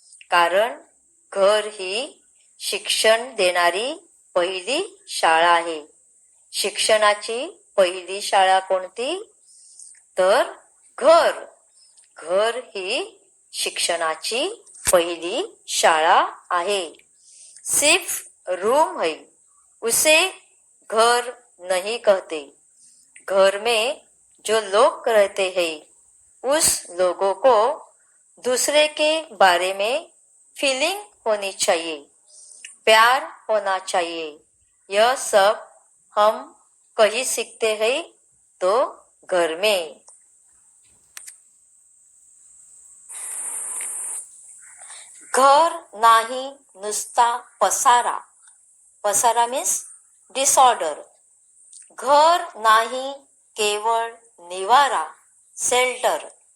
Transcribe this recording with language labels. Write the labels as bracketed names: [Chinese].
[Marathi] कारण घर ही शिक्षण देणारी पहिली शाळा आहे. शिक्षणाची पहिली शाळा कोणती, तर घर. घर ही शिक्षणाची पहिली शाळा आहे. [Hindi] सिर्फ रूम है, उसे घर नहीं कहते. घर में जो लोग रहते हैं उस लोगों को दूसरे के बारे में फीलिंग होनी चाहिए, प्यार होना चाहिए. यह सब हम कहीं सीखते हैं, तो घर में. [Marathi] घर नाही नुसता पसारा, पसारा [English] Means disorder. [Marathi] घर नाही केवळ निवारा, शेल्टर.